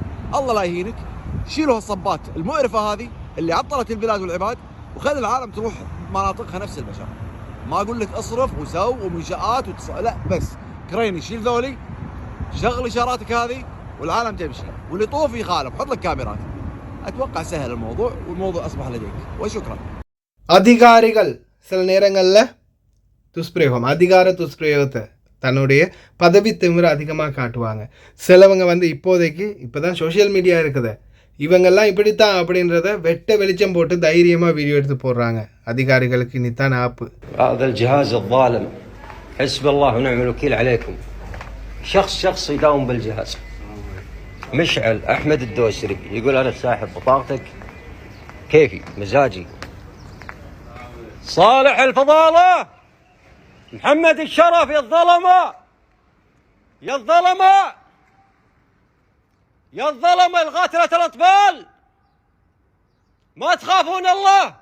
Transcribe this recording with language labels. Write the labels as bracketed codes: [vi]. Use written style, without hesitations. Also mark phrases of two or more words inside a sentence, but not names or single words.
[ar] الله لا يهينك، شيلوا هالصبات المقرفه هذه اللي عطلت البلاد والعباد وخلي العالم تروح مناطقها نفس البشر. ما اقول لك اصرف وسو ومنشآت لا، بس كريني شيل ذولي، شغل اشاراتك هذه والعالم تمشي، واللي طوف يخالف حط لك كاميرات. اتوقع سهل الموضوع والموضوع اصبح لديك وشكرا. [ta] அதிகாரிகள் சில நேரங்களில் அதிகார துஷ்பிரயோகத்தை தன்னுடைய பதவி திமிர அதிகமாக காட்டுவாங்க. சிலவங்க வந்து இப்போதைக்கு இப்போ தான் [en] social media [ta] இருக்குது, இவங்கெல்லாம் இப்படித்தான் அப்படின்றத வெட்ட வெளிச்சம் போட்டு தைரியமாக வீடியோ எடுத்து போடுறாங்க. அதிகாரிகளுக்கு இனித்தான் ஆப்பு. [ar] هذا الجهاز الظالم حسب الله ونعم الوكيل عليكم. شخص يداوم بالجهاز. مشعل أحمد الدوسري يقول أنا ساحب بطاقتك كيفي مزاجي. صالح الفضالة محمد الشرف يا الظلمة يا الظلمة يا الظلمة القاتلة الأطفال، ما تخافون الله؟